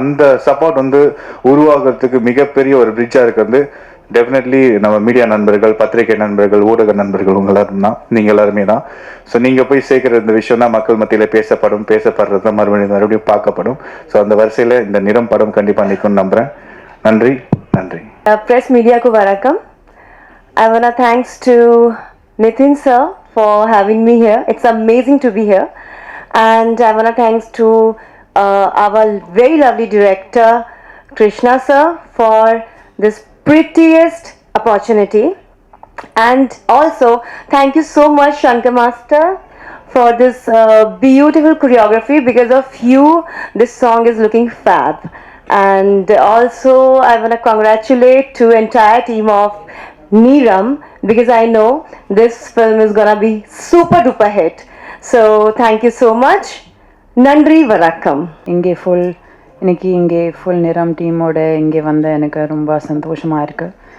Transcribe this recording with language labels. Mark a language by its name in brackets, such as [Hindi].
[Tamil] அந்த சப்போர்ட் வந்து உருவாகிறதுக்கு மிகப்பெரிய ஒரு பிரிட்ஜாக இருக்கிறது டெஃபினெட்லி நம்ம மீடியா நண்பர்கள், பத்திரிகை நண்பர்கள், ஊடக நண்பர்கள், நீங்கள் எல்லாருமே தான். ஸோ நீங்கள் போய் சேர்க்குற இந்த விஷயம் தான் மக்கள் மத்தியில் பேசப்படுறது தான் மறுபடியும் பார்க்கப்படும். ஸோ அந்த வரிசையில் இந்த நிறம் படம் கண்டிப்பாக நிற்கும்னு நம்புகிறேன். நன்றி. ப்ரெஸ் மீடியாவுக்கு வணக்கம். [English] I want to thanks to Nitin sir for having me here. It's amazing to be here. And I want to thanks to our very lovely director Krishna sir for this prettiest opportunity. And also, thank you so much, Shankar Master, for this beautiful choreography. Because of you, this song is looking fab. And also, I want to congratulate to entire team of Neeram, because I know this film is gonna be super duper hit. So thank you so much. [Tamil] Nandri Varakkam. இங்கே இன்னைக்கு இங்கே full நிறம் டீமோட இங்கே வந்த எனக்கு ரொம்ப சந்தோஷமாக இருக்குது.